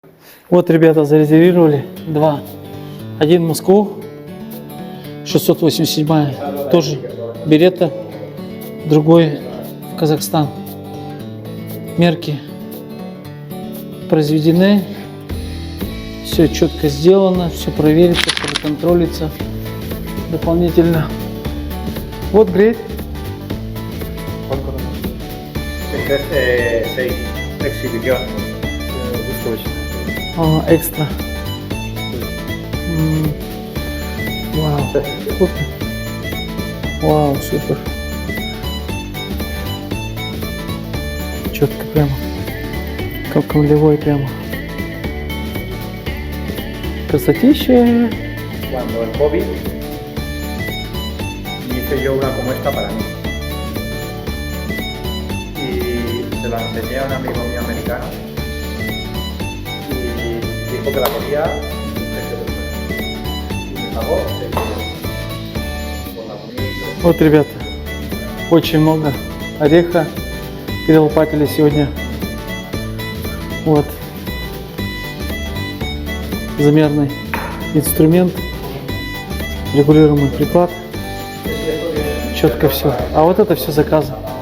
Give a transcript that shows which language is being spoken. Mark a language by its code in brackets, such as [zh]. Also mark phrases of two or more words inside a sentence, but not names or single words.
[ru] Вот ребята зарезервировали два. Один в Москву, 687 тоже Беретта, другой в Казахстан. Мерки произведены, все четко сделано, все проверится, проконтролится дополнительно. Вот great. [es] Este es 6, exhibición. [ru] Экстра. Вау, супер. Вау, супер. Четко прямо. Как нулевой прямо. Красотища. [es] Cuando el COVID hice yo una como esta para mí. Y se la enseñé a un amigo mío americano. Y dijo que la quería. Y me pagó 6 euros por la comida y todo. [ru] Вот, ребята, очень много ореха перелопатили сегодня. Вот. Замерный инструмент, регулируемый приклад. Четко все. А вот это все заказы.